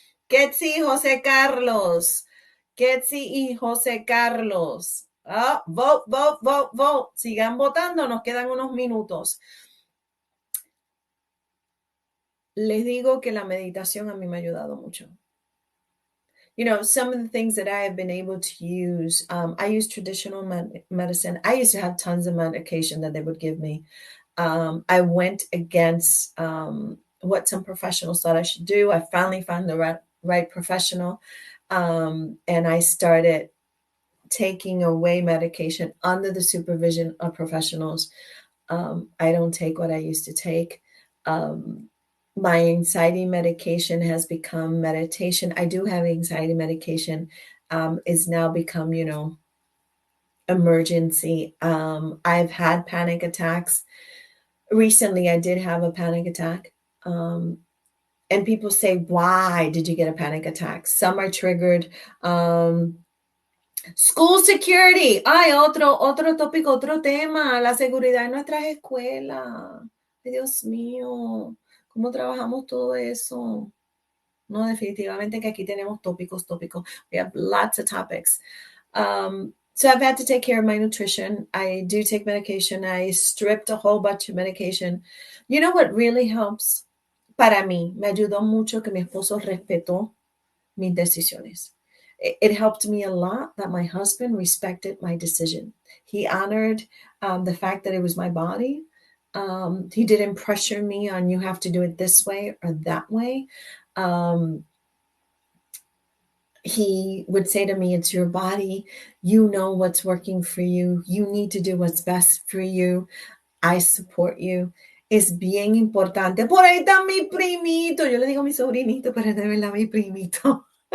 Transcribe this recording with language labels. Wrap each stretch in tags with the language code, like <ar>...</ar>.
<es>Ketsi y José Carlos. Ketsi y José Carlos.</es> <en>Vote, vote, vote, vote.</en> <es>Sigan votando, nos quedan unos minutos. Les digo que la meditación a mí me ha ayudado mucho.</es> <en>You know, some of the things that I have been able to use, I use traditional medicine. I used to have tons of medication that they would give me. I went against what some professionals thought I should do. I finally found the right professional, and I started taking away medication under the supervision of professionals. I don't take what I used to take. My anxiety medication has become meditation. I do have anxiety medication, is now become, emergency. I've had panic attacks. Recently, I did have a panic attack. And people say, why did you get a panic attack? Some are triggered. School security.</en> <es>Ay, otro tópico, otro tema. La seguridad en nuestras escuelas. Ay, Dios mío. ¿Cómo trabajamos todo eso? No, definitivamente que aquí tenemos tópicos.</es> <en>We have lots of topics. So I've had to take care of my nutrition. I do take medication. I stripped a whole bunch of medication. You know what really helps?</en> <es>Para mí, me ayudó mucho que mi esposo respetó mis decisiones.</es> <en>It helped me a lot that my husband respected my decision. He honored the fact that it was my body. He didn't pressure me on, you have to do it this way or that way. He would say to me, it's your body. You know what's working for you. You need to do what's best for you. I support you.</en> <es>Es bien importante. Por ahí está mi primito. Yo le digo mi sobrinito, pero de verdad mi primito.</es>